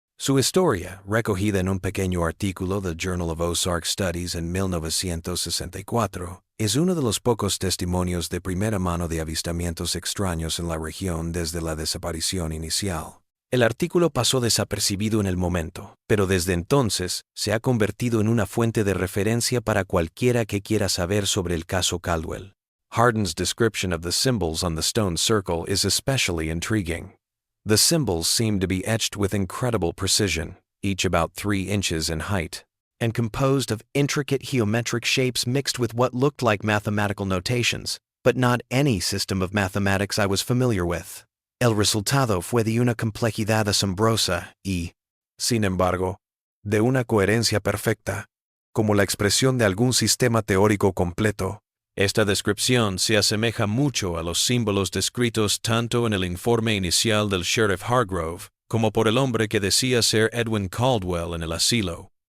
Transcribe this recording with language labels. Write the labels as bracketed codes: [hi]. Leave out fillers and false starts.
[es] Su historia, recogida en un pequeño artículo del Journal of Ozark Studies en 1964, es uno de los pocos testimonios de primera mano de avistamientos extraños en la región desde la desaparición inicial. El artículo pasó desapercibido en el momento, pero desde entonces se ha convertido en una fuente de referencia para cualquiera que quiera saber sobre el caso Caldwell. [en] Hardin's description of the symbols on the stone circle is especially intriguing. The symbols seem to be etched with incredible precision, each about 3 inches in height, and composed of intricate geometric shapes mixed with what looked like mathematical notations, but not any system of mathematics I was familiar with. [es] El resultado fue de una complejidad asombrosa y, sin embargo, de una coherencia perfecta. como la expresión de algún sistema teórico completo. Esta descripción se asemeja mucho a los símbolos descritos tanto en el informe inicial del sheriff Hargrove como por el hombre que decía ser Edwin Caldwell en el asilo,